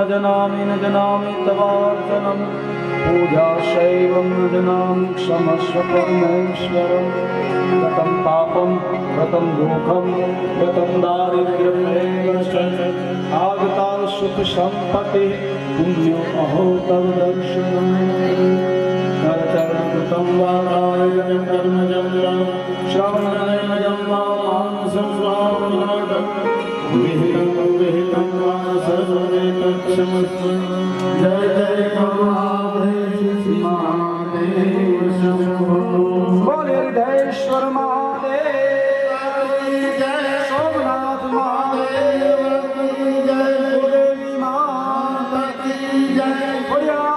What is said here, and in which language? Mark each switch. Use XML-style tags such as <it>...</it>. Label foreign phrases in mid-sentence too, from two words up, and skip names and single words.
<sa>जनामि तवार्चनं पूजाशैवं न जनामि क्षमस्व परमेश्वरं गतं पापं गतं दुःखं गतं दारिद्र्यमेव च आगता सुखसम्पत्तिः पुण्यो अहो तव दर्शनम् करचरणकृतं वा कायजं कर्मजं वा श्रवणनयनं वा मानसं वा विहितं वा सर्वे तत्क्षमस्व जय जय महादेव शंभो बोले हृदयेश्वर महादेव जय सोमनाथ महादेव जय</sa> <hi>देवी माता की जय</hi> <sa>हरियार</sa>